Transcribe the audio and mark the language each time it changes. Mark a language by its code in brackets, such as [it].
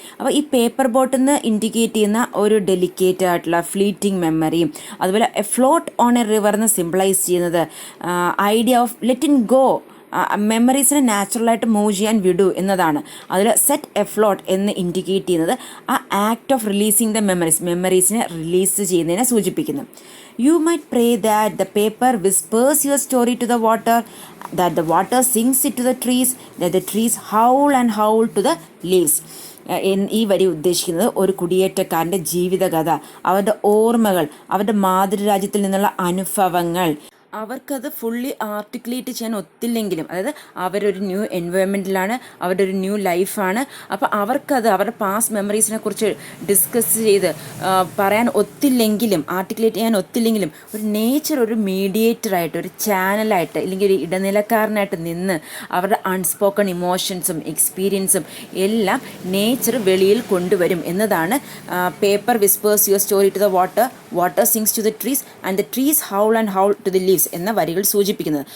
[ml] അപ്പോൾ ഈ പേപ്പർ ബോട്ടിൽ നിന്ന് ഇൻഡിക്കേറ്റ് ചെയ്യുന്ന ഒരു ഡെലിക്കേറ്റ് ആയിട്ടുള്ള ഫ്ലീറ്റിംഗ് മെമ്മറിയും അതുപോലെ A float on A river എന്ന് സിംപ്ലൈസ് ചെയ്യുന്നത് [en] idea of letting go, [ml] മെമ്മറീസിനെ നാച്ചുറലായിട്ട് മൂവ് ചെയ്യാൻ വിടൂ എന്നതാണ്. അതിൽ സെറ്റ് എ ഫ്ലോട്ട് എന്ന് ഇൻഡിക്കേറ്റ് ചെയ്യുന്നത് ആ [en] act of releasing the മെമ്മറീസിനെ [ml] release ചെയ്യുന്നതിനെ സൂചിപ്പിക്കുന്നു. [en] You might pray that the paper whispers your story to the water, that the water sings it to the trees, that the trees howl and howl to the leaves. [ml] ഈ വരി ഉദ്ദേശിക്കുന്നത് ഒരു കുടിയേറ്റക്കാരൻ്റെ ജീവിതകഥ, അവരുടെ ഓർമ്മകൾ, അവരുടെ മാതൃരാജ്യത്തിൽ നിന്നുള്ള അനുഭവങ്ങൾ അവർക്കത് ഫുള്ളി ആർട്ടിക്കുലേറ്റ് ചെയ്യാൻ ഒത്തില്ലെങ്കിലും, അതായത് അവരൊരു ന്യൂ എൻവയോൺമെൻറ്റിലാണ്, അവരുടെ ഒരു ന്യൂ ലൈഫാണ്. അപ്പോൾ അവർക്കത് അവരുടെ പാസ്റ്റ് മെമ്മറീസിനെ കുറിച്ച് ഡിസ്കസ് ചെയ്ത് പറയാൻ ഒത്തില്ലെങ്കിലും, ആർട്ടിക്കുലേറ്റ് ചെയ്യാൻ ഒത്തില്ലെങ്കിലും, ഒരു നേച്ചർ ഒരു മീഡിയേറ്ററായിട്ട്, ഒരു ചാനലായിട്ട്, അല്ലെങ്കിൽ ഒരു ഇടനിലക്കാരനായിട്ട് നിന്ന് അവരുടെ അൺസ്പോക്കൺ ഇമോഷൻസും എക്സ്പീരിയൻസും എല്ലാം നേച്ചർ വെളിയിൽ കൊണ്ടുവരും എന്നതാണ് [en] paper whispers your story to the water, water sings to the trees and the trees howl and howl to the leaves [ml] എന്ന വരികൾ സൂചിപ്പിക്കുന്നത്.